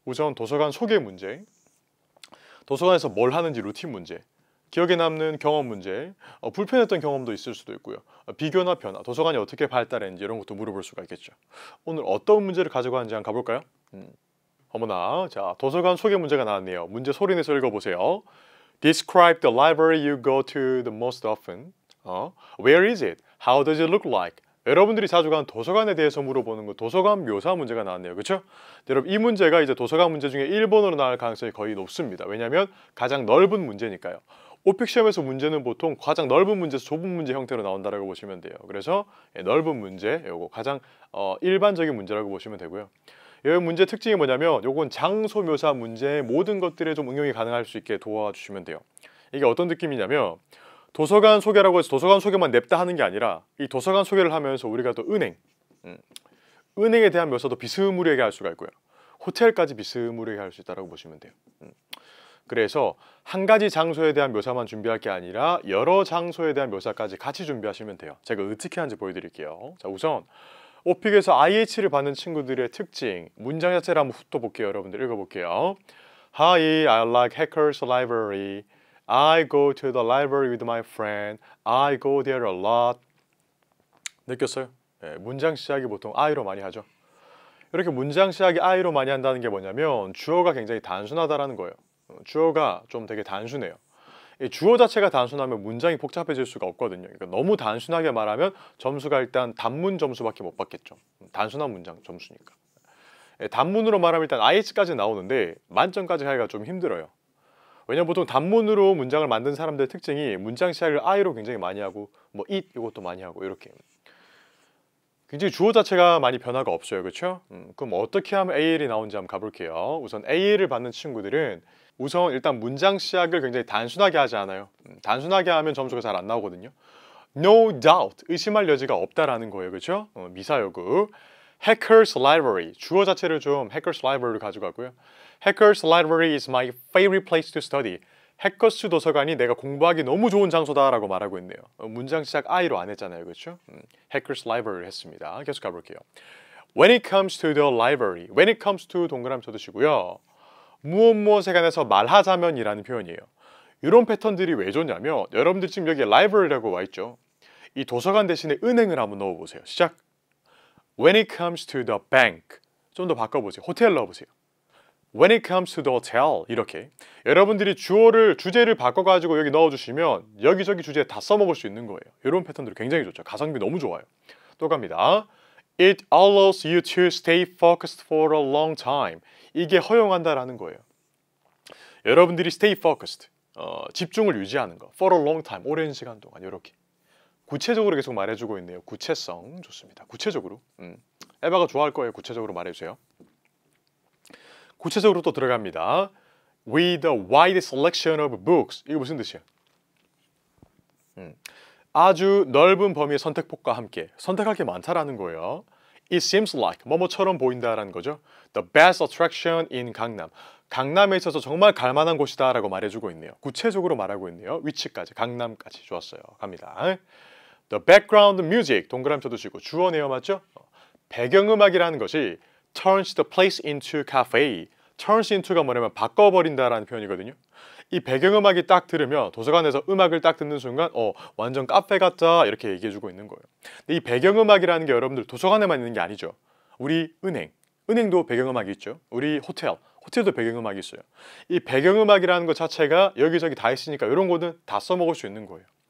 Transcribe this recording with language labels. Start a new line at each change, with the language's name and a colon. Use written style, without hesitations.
Korean: 우선 도서관 소개 문제, 도서관에서 뭘 하는지 루틴 문제, 기억에 남는 경험 문제, 불편했던 경험도 있을 수도 있고요. 비교나 변화, 도서관이 어떻게 발달했는지 이런 것도 물어볼 수가 있겠죠. 오늘 어떤 문제를 가지고 왔는지 한번 가볼까요? 어머나, 자, 도서관 소개 문제가 나왔네요. 문제 소리내서 읽어보세요.
English: Describe the library you go to the most often. Where is it? How does it look like?
Korean: 여러분들이 자주 가는 도서관에 대해서 물어보는 거, 도서관 묘사 문제가 나왔네요. 그렇죠? 여러분, 이 문제가 이제 도서관 문제 중에 1번으로 나올 가능성이 거의 높습니다. 왜냐하면 가장 넓은 문제니까요. 오픽 시험에서 문제는 보통 가장 넓은 문제에서 좁은 문제 형태로 나온다라고 보시면 돼요. 그래서 넓은 문제, 요거 가장 일반적인 문제라고 보시면 되고요. 이 문제 특징이 뭐냐면 요건 장소 묘사 문제의 모든 것들에 좀 응용이 가능할 수 있게 도와주시면 돼요. 이게 어떤 느낌이냐면 도서관 소개라고 해서 도서관 소개만 냅다 하는 게 아니라 이 도서관 소개를 하면서 우리가 또 은행에 대한 묘사도 비스무리하게 할 수가 있고요. 호텔까지 비스무리하게 할 수 있다고 보시면 돼요. 그래서 한 가지 장소에 대한 묘사만 준비할 게 아니라 여러 장소에 대한 묘사까지 같이 준비하시면 돼요. 제가 어떻게 하는지 보여드릴게요. 자, 우선 오픽에서 IH를 받는 친구들의 특징, 문장 자체를 한번 훑어볼게요. 여러분들 읽어볼게요.
English: Hi, I like Hackers Library. I go to the library with my friend. I go there a lot.
Korean: 느꼈어요? 네, 문장 시작이 보통 I로 많이 하죠. 이렇게 문장 시작이 I로 많이 한다는 게 뭐냐면 주어가 굉장히 단순하다라는 거예요. 주어가 좀 되게 단순해요. 이 주어 자체가 단순하면 문장이 복잡해질 수가 없거든요. 그러니까 너무 단순하게 말하면 점수가 일단 단문 점수밖에 못 받겠죠. 단순한 문장 점수니까. 단문으로 말하면 일단 IH까지 나오는데 만점까지 하기가 좀 힘들어요. 왜냐면 보통 단문으로 문장을 만든 사람들의 특징이 문장 시작을 I로 굉장히 많이 하고 뭐 it 이것도 많이 하고 이렇게 굉장히 주어 자체가 많이 변화가 없어요. 그렇죠? 그럼 어떻게 하면 AL이 나오는지 한번 가볼게요. 우선 AL을 받는 친구들은 우선 일단 문장 시작을 굉장히 단순하게 하지 않아요. 단순하게 하면 점수가 잘 안 나오거든요.
English: No doubt,
Korean: 의심할 여지가 없다라는 거예요. 그렇죠? 미사여구. Hackers Library, 주어 자체를 좀 Hackers Library로 가져가고요.
English: Hackers Library is my favorite place to study.
Korean: 해커스 도서관이 내가 공부하기 너무 좋은 장소다라고 말하고 있네요. 문장 시작 I로 안 했잖아요. 그렇죠? Hackers Library 했습니다. 계속 가볼게요.
English: When it comes to the library, when it comes to
Korean: 동그라미 쳐두시고요. 무엇에 관해서 말하자면이라는 표현이에요. 이런 패턴들이 왜 좋냐면 여러분들 지금 여기 library라고 와 있죠. 이 도서관 대신에 은행을 한번 넣어보세요. 시작.
English: When it comes to the bank,
Korean: 좀 더 바꿔보세요. 호텔 넣어보세요.
English: When it comes to the hotel,
Korean: 이렇게 여러분들이 주제를 바꿔가지고 여기 넣어주시면 여기저기 주제 다 써먹을 수 있는 거예요. 이런 패턴들이 굉장히 좋죠. 가성비 너무 좋아요. 또 갑니다.
English: It allows you to stay focused for a long time.
Korean: 이게 허용한다라는 거예요. 여러분들이
English: stay focused,
Korean: 집중을 유지하는 거.
English: For a long time,
Korean: 오랜 시간 동안 이렇게. 구체적으로 계속 말해주고 있네요. 구체성 좋습니다. 구체적으로. 에바가 좋아할 거예요. 구체적으로 말해주세요. 구체적으로 또 들어갑니다.
English: With a wide selection of books.
Korean: 이거 무슨 뜻이야? 아주 넓은 범위의 선택폭과 함께 선택할 게 많다라는 거예요.
English: It seems like
Korean: 뭐뭐처럼 보인다라는 거죠.
English: The best attraction in 강남.
Korean: 강남에 있어서 정말 갈만한 곳이다라고 말해주고 있네요. 구체적으로 말하고 있네요. 위치까지, 강남까지. 좋았어요. 갑니다.
English: The background music.
Korean: 동그라미 쳐두시고 주어네요. 맞죠? 배경음악이라는 것이
English: turns the place into cafe.
Korean: turns into가 뭐냐면 바꿔버린다라는 표현이거든요. 이 배경음악이 딱 들으면 도서관에서 음악을 딱 듣는 순간 완전 카페 같다 이렇게 얘기해주고 있는 거예요. 근데 이 배경음악이라는 게 여러분들 도서관에만 있는 게 아니죠. 우리 은행도 배경음악이 있죠. 우리 호텔도 배경음악이 있어요. 이 배경음악이라는 것 자체가 여기저기 다 있으니까 이런 거는 다 써먹을 수 있는 거예요.